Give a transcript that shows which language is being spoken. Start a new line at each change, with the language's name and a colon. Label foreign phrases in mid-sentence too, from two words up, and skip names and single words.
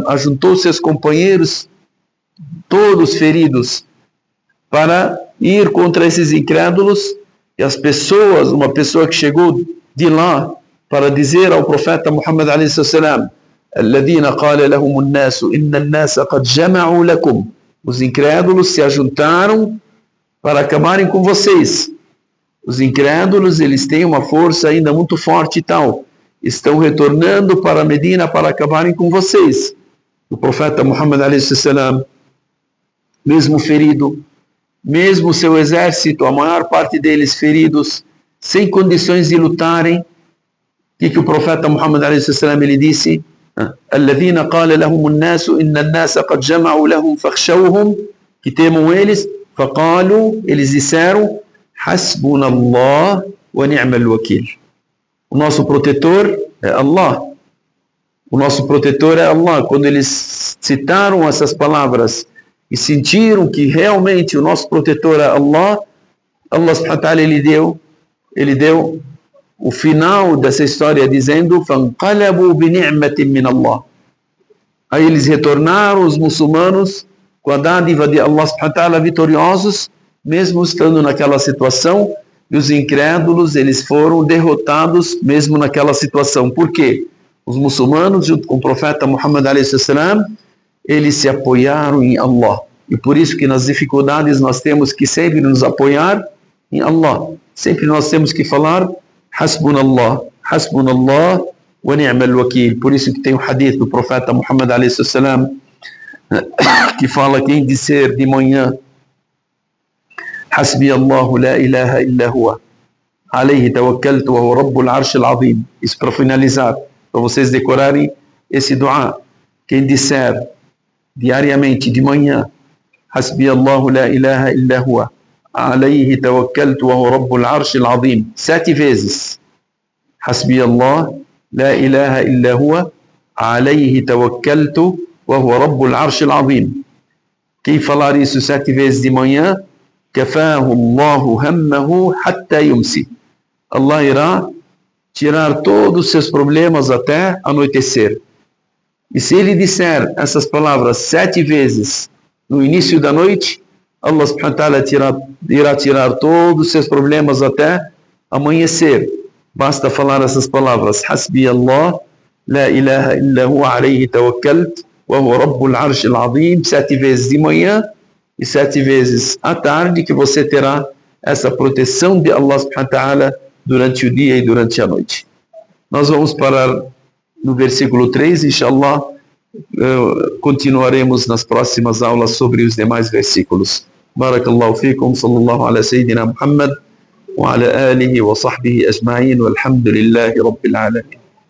Portuguese: ajuntou seus companheiros, todos feridos, para ir contra esses incrédulos, e as pessoas, uma pessoa que chegou de lá para dizer ao profeta Muhammad a.s.
Arabic: الذين قال لهم الناس إن الناس قد جمعوا لكم.
Portuguese: Os incrédulos se ajuntaram para acabarem com vocês. Os incrédulos, eles têm uma força ainda muito forte e tal. Estão retornando para Medina para acabarem com vocês. O profeta Muhammad a.s., mesmo ferido, mesmo seu exército, a maior parte deles feridos, sem condições de lutarem, o que o profeta Muhammad a.s. ele disse?
Arabic: الذين قال لهم الناس إن الناس قد جمعوا لهم فاخشوهم,
Portuguese: que temam eles, فقالوا, eles disseram,
Arabic: حسبنا الله ونعم الوكيل.
Portuguese: O nosso protetor é Allah. O nosso protetor é Allah. Quando eles citaram essas palavras e sentiram que realmente o nosso protetor é Allah, Allah
Arabic: سبحانه وتعالى,
Portuguese: ele deu o final dessa história dizendo:
Arabic: فَانْقَلَبُوا بِنِعْمَةٍ مِّنَ اللَّهِ.
Portuguese: Aí eles retornaram, os muçulmanos, com a dádiva de Allah
Arabic: سبحانه وتعالى,
Portuguese: vitoriosos, mesmo estando naquela situação, e os incrédulos, eles foram derrotados mesmo naquela situação. Por quê? Os muçulmanos, junto com o profeta Muhammad a.s., eles se apoiaram em Allah. E por isso que nas dificuldades nós temos que sempre nos apoiar em Allah. Sempre nós temos que falar
Arabic: حسبنا الله ونعم الوكيل.
Portuguese: Por isso que tem o hadith do profeta Muhammad a.s. que fala quem disser de manhã
Arabic: حسبي الله لا إله إلا هو عليه توكلت وهو رب العرش العظيم.
Portuguese: Isso para finalizar, para vocês decorarem esse dua. Quem disser diariamente de manhã
Arabic: حسبي الله لا إله إلا هو عليه توكلت وهو رب العرش العظيم 7 vezes. حسبي الله لا إله إلا هو عليه توكلت وهو رب العرش العظيم.
Portuguese: Quem falar isso 7 vezes de manhã,
Arabic: كفاه الله همه حتى يمسي.
Portuguese: Allah irá tirar todos os seus problemas até anoitecer. E se ele disser essas palavras 7 vezes no início da noite, Allah
Arabic: سبحانه وتعالى
Portuguese: irá tirar todos os seus problemas até amanhecer. Basta falar essas palavras:
Arabic: حسبي الله لا إله إلا هو عليه توكلت وهو رب العرش العظيم,
Portuguese: 7 vezes de manhã e 7 vezes à tarde, que você terá essa proteção de Allah
Arabic: سبحانه وتعالى
Portuguese: durante o dia e durante a noite. Nós vamos parar no versículo 3, inshallah. Continuaremos nas próximas aulas sobre os demais versículos.
Arabic: بارك الله فيكم صلى الله على سيدنا محمد وعلى آله وصحبه أجمعين والحمد لله رب العالمين.